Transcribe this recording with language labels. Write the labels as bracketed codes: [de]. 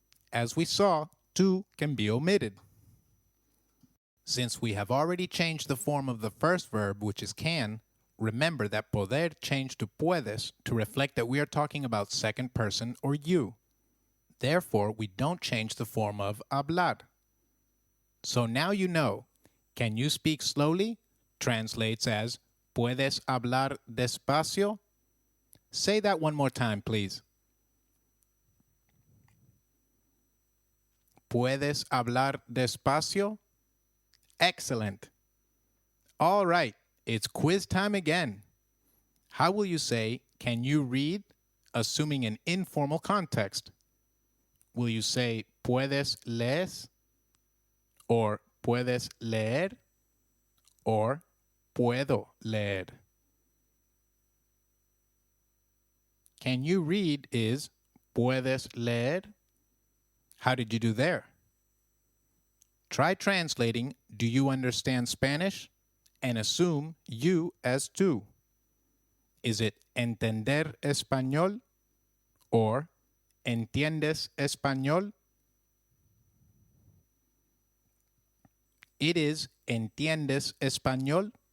[en] As we saw, tú can be omitted. Since we have already changed the form of the first verb, which is can, remember that poder changed to puedes to reflect that we are talking about second person or you. Therefore, we don't change the form of hablar. So now you know, can you speak slowly? Translates as [es] ¿Puedes hablar despacio? [en] Say that one more time, please. [es] ¿Puedes hablar despacio? [en] Excellent. All right, it's quiz time again. How will you say, can you read, assuming an informal context? Will you say, [es] ¿puedes leer? [en] Or ¿puedes leer? [es] Or ¿puedo leer? [en] Can you read is [es] ¿puedes leer? [en] How did you do there? Try translating do you understand Spanish and assume you as tú. Is it [es] entender español or entiendes español? [en] It is [es] entiendes español.